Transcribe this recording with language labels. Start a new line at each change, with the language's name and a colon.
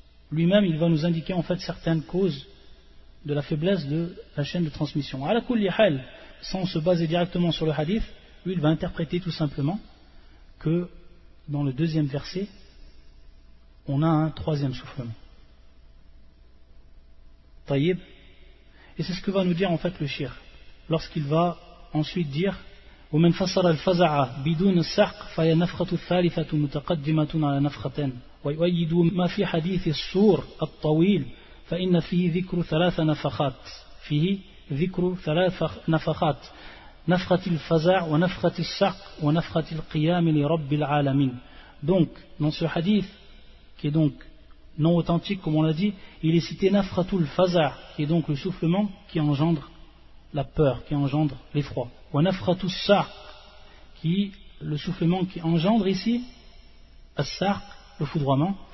French: Lui-même, il va nous indiquer en fait certaines causes de la faiblesse de la chaîne de transmission.
Arabic: À la kulli hal,
French: sans se baser directement sur le hadith, lui, il va interpréter tout simplement que dans le deuxième verset, on a un troisième soufflement.
Arabic: Taïb.
French: Et c'est ce que va nous dire en fait le shir, lorsqu'il va ensuite dire
Arabic: وَمَنْ فَصَرَ الْفَزَعَ بِدُونَ السَّحْقِ فَيَا نَفْخَةُ الثَّالِثَةُ مُتَقَدِّمَةٌ عَلَى نَفْخَةٍ وَيُؤَيِّدُ مَا فِي حَدِيثِ السُّورِ الطَّوِيلِ فَإِنَّ فِيهِ ذِكْرُ ثَلَاثَ نَفَخَاتٍ فِيهِ ذِكْرُ ثَلَاثَ نَفَخَاتٍ نَفْخَةِ الْفَزَعِ وَنَفْخَةِ السَّحْقِ وَنَفْخَةِ الْقِيَامِ لِرَبِّ الْعَالَمِينَ.
French: Donc, dans ce hadith, qui est donc non authentique, comme on l'a dit, il est cité
Arabic: نَفْخَةُ الْفَزَعِ,
French: qui est donc le soufflement qui engendre la peur, qui engendre l'effroi.
Arabic: وَنَفْخَةُ السَّحْقِ,
French: qui le soufflement qui engendre ici, السَّحْق, le foudroiement.